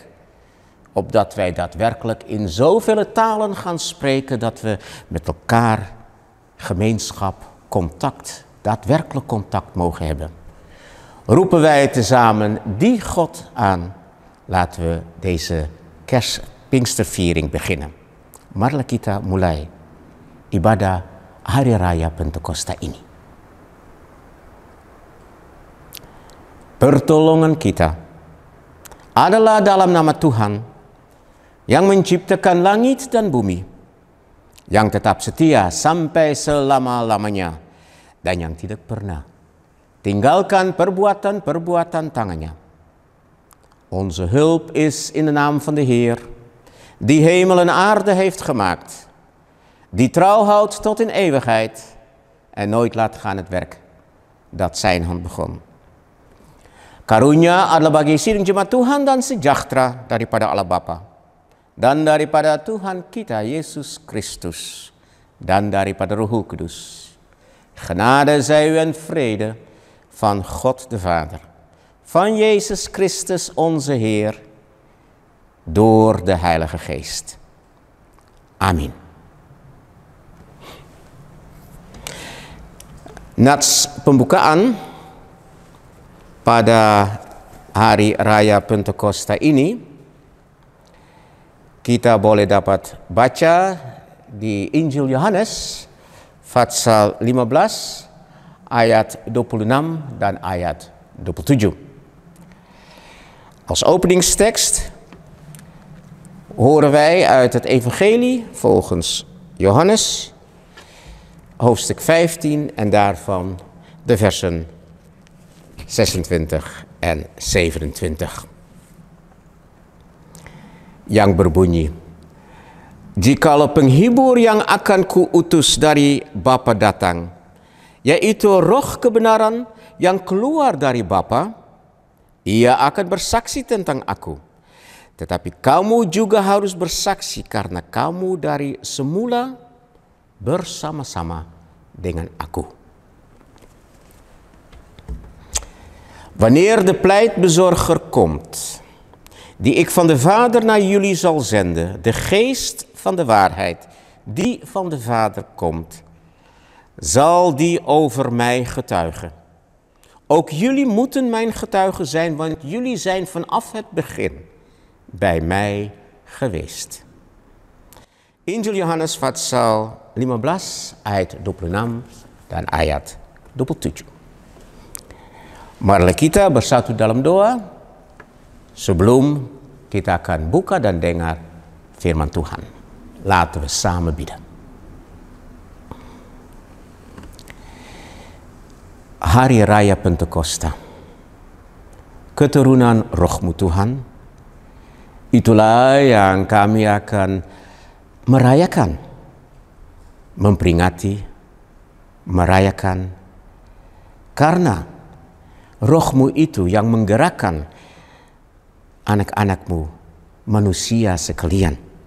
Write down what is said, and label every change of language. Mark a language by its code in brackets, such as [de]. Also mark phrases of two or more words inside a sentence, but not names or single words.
[nl] Opdat wij daadwerkelijk in zoveel talen gaan spreken dat we met elkaar gemeenschap, contact, daadwerkelijk contact mogen hebben. Roepen wij tezamen die God aan. Laten we deze Pinksterviering beginnen. [id] Marilah kita mulai ibadah Hari Raya Pentakosta ini. Pertolongan kita adalah dalam nama Tuhan yang menciptakan langit dan bumi, yang tetap setia sampai selama-lamanya dan yang tidak pernah tinggalkan perbuatan-perbuatan tangannya. [nl] Onze hulp is in de naam van de Heer, die hemel en aarde heeft gemaakt, die trouw houdt tot in eeuwigheid en nooit laat gaan het werk dat zijn hand begon. [id] Karunia adalah bagi sidang jemaat Tuhan dan sejahtera daripada Allah Bapa dan daripada Tuhan kita Yesus Kristus dan daripada Roh Kudus. [nl] Genade zij u en vrede van God de Vader, van Jezus Christus onze Heer, door de Heilige Geest. Amin. [id] Nats pembukaan pada Hari Raya Pentakosta ini, kita boleh dapat baca di Injil Yohanes pasal 15 ayat 26 dan ayat 27. [nl] Als openingstekst horen wij uit het Evangelie volgens Johannes, hoofdstuk 15 en daarvan de versen 26 en 27. [id] Yang berbunyi, jikalau penghibur yang akan kuutus dari Bapa datang, yaitu roh kebenaran yang keluar dari Bapa, ia akan bersaksi tentang aku. Tetapi kamu juga harus bersaksi karena kamu dari semula bersama-sama dengan aku. [nl] Wanneer de pleitbezorger komt, die ik van de Vader naar jullie zal zenden, de geest van de waarheid, die van de Vader komt, zal die over mij getuigen. Ook jullie moeten mijn getuigen zijn, want jullie zijn vanaf het begin bij mij geweest. [id] Injil Yohanes pasal 15 ayat 26 dan ayat 27. Marilah kita bersatu dalam doa sebelum kita akan buka dan dengar firman Tuhan. [nl] Laten we samen bidden. [id] Hari Raya Pentakosta, keturunan Roh-Mu Tuhan, itulah yang kami akan merayakan, memperingati, merayakan, karena Roh-Mu itu yang menggerakkan anak-anak-Mu, manusia sekalian.